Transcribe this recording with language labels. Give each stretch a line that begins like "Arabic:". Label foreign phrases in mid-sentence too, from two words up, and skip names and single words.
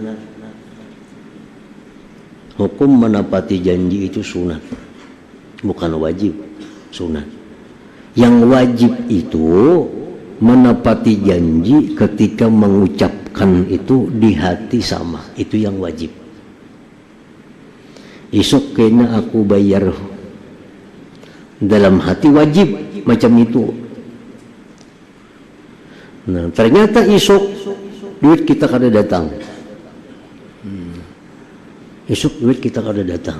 Indonesian: Hukum menepati janji itu sunat, bukan wajib, sunat. Yang wajib itu menepati janji ketika mengucapkan itu di hati sama, itu yang wajib.
Banjar: Isuk kena aku bayar, dalam hati wajib macam itu. Nah, ternyata isuk duit kita kada datang. Isuk duit kita kada datang.